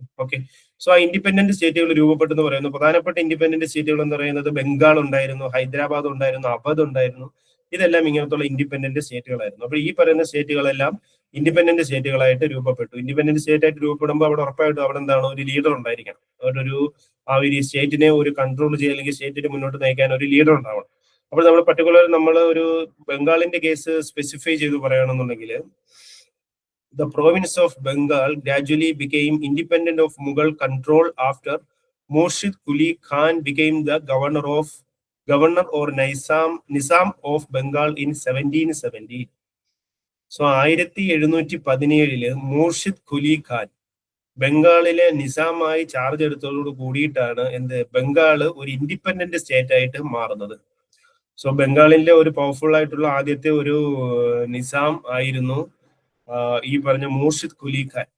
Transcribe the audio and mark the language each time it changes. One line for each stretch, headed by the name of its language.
Malayalam: Okay, so ആ independent സ്റ്റേറ്റുകൾ രൂപപ്പെട്ടെന്ന് പറയുന്നു. പ്രധാനപ്പെട്ട ഇൻഡിപെൻഡന്റ് സ്റ്റേറ്റുകൾ എന്ന് പറയുന്നത് ബംഗാൾ ഉണ്ടായിരുന്നു, ഹൈദരാബാദ് ഉണ്ടായിരുന്നു, അവധ് ഉണ്ടായിരുന്നു. ഇതെല്ലാം ഇങ്ങനത്തുള്ള ഇൻഡിപെൻഡന്റ് സ്റ്റേറ്റുകളായിരുന്നു. അപ്പൊ ഈ പറയുന്ന സ്റ്റേറ്റുകളെല്ലാം ഇൻഡിപെൻഡന്റ് സ്റ്റേറ്റുകളായിട്ട് രൂപപ്പെട്ടു. ഇൻഡിപെൻഡന്റ് സ്റ്റേറ്റ് ആയിട്ട് രൂപപ്പെടുമ്പോൾ അവിടെ ഉറപ്പായിട്ടും അവിടെ എന്താണ്, ഒരു ലീഡർ ഉണ്ടായിരിക്കണം. ആ ഒരു സ്റ്റേറ്റിനെ ഒരു കൺട്രോൾ ചെയ്യുക അല്ലെങ്കിൽ സ്റ്റേറ്റിനെ മുന്നോട്ട് നയിക്കാൻ ഒരു ലീഡർ ഉണ്ടാവണം. അപ്പോൾ നമ്മൾ പർട്ടിക്കുലർ ഒരു ബംഗാളിന്റെ കേസ് സ്പെസിഫൈ ചെയ്ത് പറയുകയാണെന്നുണ്ടെങ്കിൽ,
English: the province of Bengal gradually became independent of Mughal control after Murshid Quli Khan became the governor or Nizam of Bengal in 1770.
Malayalam: So 1717 മൂർഷിദ് കുലി ഖാൻ ബംഗാളിലെ നിസാമായി ചാർജ് എടുത്തതോട് കൂടിയിട്ടാണ് ബംഗാൾ ഒരു ഇൻഡിപെൻഡന്റ് സ്റ്റേറ്റ് ആയിട്ട് മാറുന്നത്. സോ ബംഗാളിലെ ഒരു പവർഫുൾ ആയിട്ടുള്ള ആദ്യത്തെ ഒരു നിസാം ആയിരുന്നു ഈ പറഞ്ഞ മൂർഷിദ് കുലി ഖാൻ.